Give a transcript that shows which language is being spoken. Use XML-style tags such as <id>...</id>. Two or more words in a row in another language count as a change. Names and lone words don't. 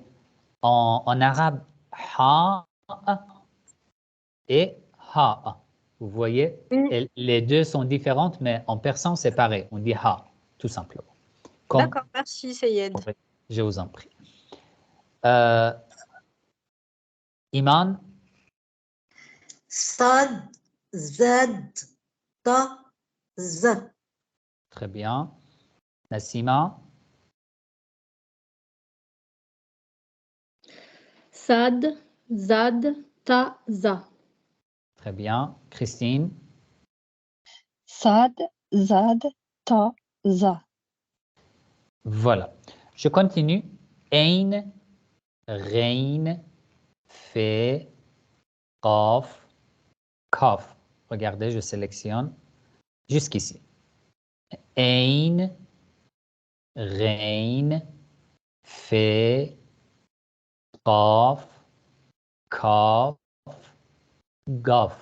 <fr>En arabe, ha et ha. Vous voyez? Oui, Et les deux sont différentes, mais en persan, c'est pareil. On dit ha, tout simplement. Comme, d'accord. Merci, Sayed. je vous en prie. Euh, Iman, Sad, zad, ta, za. très bien. Nassima, Sad, zad, ta, za. très bien. Christine, Sad, zad, ta, za. voilà. Je continue. Ein, rein, fait, qaf, kaf. Regardez, je sélectionne jusqu'ici. Ein, rein, fait, qaf, kaf, gaf.</fr>